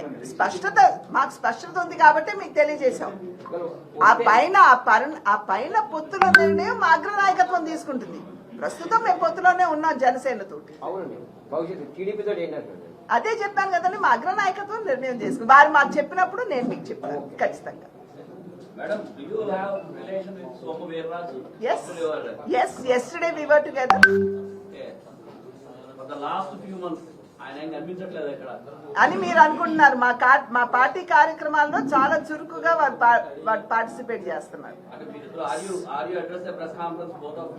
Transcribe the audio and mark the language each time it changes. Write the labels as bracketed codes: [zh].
[te] స్పష్టత మాకు స్పష్టత ఉంది కాబట్టి మీకు తెలియజేశాం. ఆ పైన పొత్తులో నిర్ణయం మా అగ్ర నాయకత్వం తీసుకుంటుంది. ప్రస్తుతం మేము పొత్తులోనే ఉన్నాం జనసేనతోటి. అవునండి, భవిష్యత్తు టీడీపీ తోటి ఏంటంటే అదే చెప్పాను కదండి, మా అగ్ర నాయకత్వం నిర్ణయం చేసుకుని వారు మాకు చెప్పినప్పుడు నేను మీకు చెప్తాను ఖచ్చితంగా. [en] Madam, do you have relation with Somu Veerraju? Yes, yesterday we were together. Okay. For the last few months, [te] ఆయన ఏం కనిపించట్లేదు ఇక్కడ అని మీరు అనుకుంటున్నారు. మా పార్టీ కార్యక్రమాల్లో చాలా చురుకుగా వారు పార్టిసిపేట్ చేస్తున్నారు. అంటే మీరు [en] are you address a press conference both of?